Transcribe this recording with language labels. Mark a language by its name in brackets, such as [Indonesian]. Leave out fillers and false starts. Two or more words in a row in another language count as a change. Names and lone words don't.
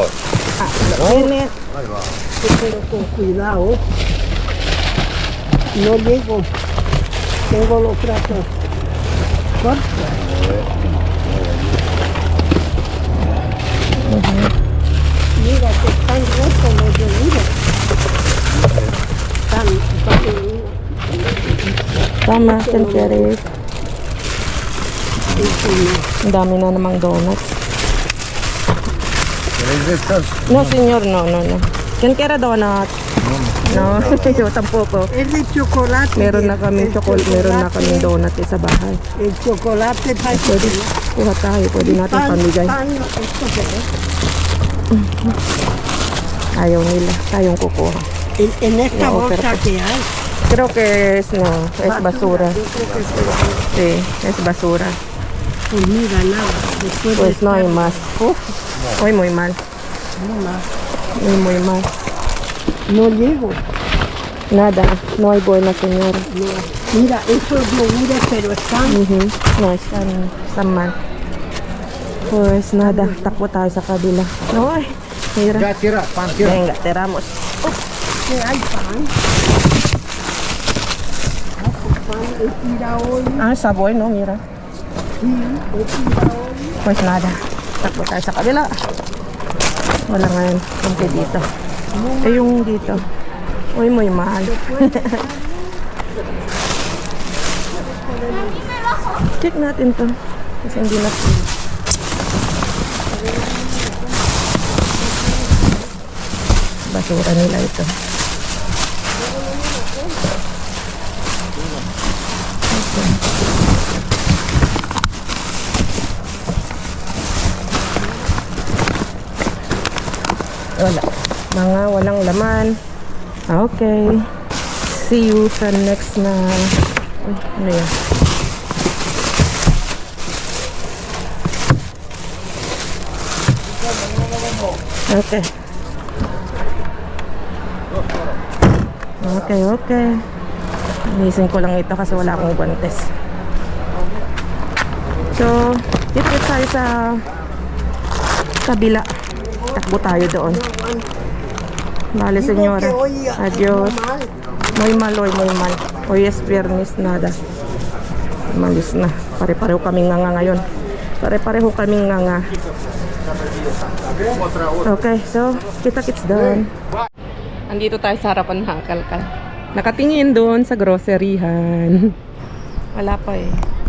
[Spanish] Tiene, pero con cuidado. No llego. Tengo los brazos cortos. Mira que están rotos los de mira. [Filipino] Tama, senteres. Ang dami na namang donuts. [Spanish] ¿Queréis de estas? No, señor, no. ¿Quién quiere donut? No, yo tampoco. Es de chocolate. [Filipino] Meron na kami chocolate, meron na kami donut sa bahay. [Spanish] El chocolate está [Filipino] Pwede, kuha tayo, pwede natin pamigay. Ayaw nila, tayong kukuha. [Spanish] En esta No, bolsa pero- que hay. Creo que es, no, es basura. Yo creo que Sí, es basura. pues mira nada. Después Pues de no hay estar más. Hoy muy mal, más. muy mal. No llego. Nada, no hay buena, señora. No. Mira, esos yogures, pero están. No, están mal. Pues nada, [Filipino] takbo tayo sa kabila. Ay, [Spanish] mira. Ya, tira, pan, tira. Venga, tiramos. ¿Qué hay pan? Pan he tirado hoy. Ah, está bueno, mira. Sí, he tirado hoy. Pues nada, [Filipino] takbo tayo sa kabila. Wala ngayon, kunti dito. Eh, yung dito. Uy, [Spanish] muy mal. [Filipino] Check natin to. Kasi hindi na. Basura nila ito. Okay. Wala. Mga walang laman. Okay. [English] See you [Filipino] sa next na... Uy, ano yan? Okay. Okay. Inisin ko lang ito kasi wala akong guantes. So, dito tayo sa kabila. Takbo tayo doon. [Spanish] Vale, señora. Adiós. Muy mal. Hoy es viernes, nada. [Filipino] Malis na. Pare-pareho kaming nga ngayon. Pare-pareho kaming nga. Okay, so, kita-kits doon. Andito tayo sa harapan, mga kalkal. Nakatingin doon sa groceryhan. Wala pa eh.